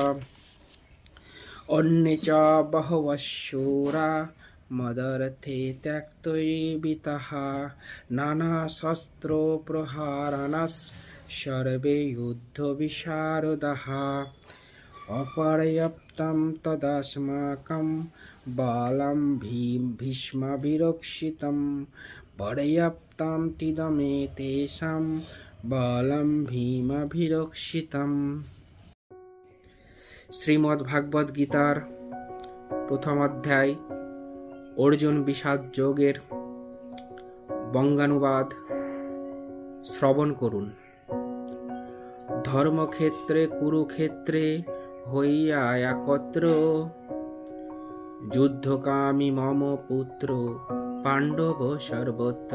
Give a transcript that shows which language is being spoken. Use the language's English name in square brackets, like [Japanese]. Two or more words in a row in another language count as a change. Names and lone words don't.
[Sanskrit] अन्ये च बहवः शूरा मदर्थे त्यक्तजीविताः नानाशस्त्रप्रहाराः सर्वे युद्धविशारदाः अपर्याप्तं तदस्माकं बलं भीष्माभिरक्षितं पर्याप्तं तिदमेतेषां बलं भीमाभिरक्षितम्। [Bangla] শ্রীমদ্ ভাগবত গীতার প্রথম অধ্যায় অর্জুন বিষাদ যোগের বঙ্গানুবাদ শ্রবণ করুন। ধর্মক্ষেত্রে কুরুক্ষেত্রে হইয়া একত্র যুদ্ধকামী মম পুত্র পাণ্ডব সর্বত্র।